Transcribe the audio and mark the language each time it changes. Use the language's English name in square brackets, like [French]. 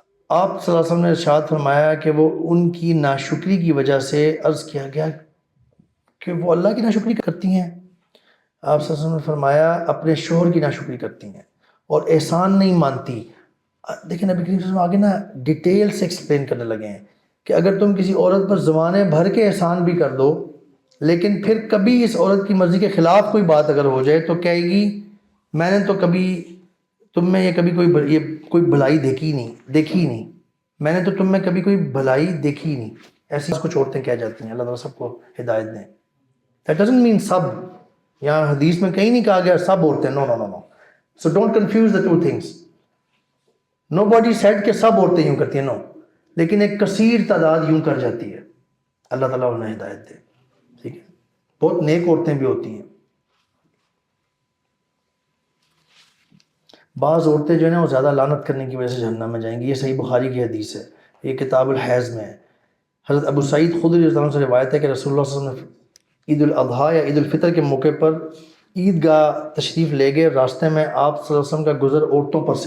[Urdu] آپ صلی اللہ علیہ وسلم نے ارشاد فرمایا کہ وہ ان کی ناشکری کی وجہ سے، عرض کیا گیا کہ وہ اللہ کی ناشکری کرتی ہیں؟ آپ صلی اللہ علیہ وسلم نے فرمایا اپنے شوہر کی ناشکری کرتی ہیں اور احسان نہیں مانتی۔ دیکھیں نبی کریم صلی اللہ علیہ وسلم آگے نا ڈیٹیل سے ایکسپلین کرنے لگے ہیں کہ اگر تم کسی عورت پر زمانے بھر کے احسان بھی کر دو، لیکن پھر کبھی اس عورت کی مرضی کے خلاف کوئی بات اگر ہو جائے تو کہے گی میں نے تو کبھی تم میں یہ کبھی کوئی بھلائی دیکھی نہیں، میں نے تو تم میں کبھی کوئی بھلائی دیکھی نہیں۔ ایسی کچھ عورتیں کہہ جاتی ہیں، اللہ تعالیٰ سب کو ہدایت دیں۔ [English] That doesn't mean [Urdu] سب، یہاں حدیث میں کہیں نہیں کہا گیا سب عورتیں، no. [English] So don't confuse the two things. Nobody said [Urdu] کہ سب عورتیں یوں کرتی ہیں، no. لیکن ایک کثیر تعداد یوں کر جاتی ہے، اللہ تعالیٰ انہیں ہدایت دے، ٹھیک ہے۔ بہت نیک عورتیں بھی ہوتی ہیں۔ بعض عورتیں جو ہیں وہ زیادہ لعنت کرنے کی وجہ سے جہنم میں جائیں گی، یہ صحیح بخاری کی حدیث ہے، یہ کتاب الحیض میں ہے۔ حضرت ابو سعید خدری رضی اللہ عنہ سے روایت ہے کہ رسول اللہ صلی اللہ علیہ وسلم عید الاضحیٰ یا عید الفطر کے موقع پر عیدگاہ تشریف لے گئے، راستے میں آپ صلی اللہ علیہ وسلم کا گزر عورتوں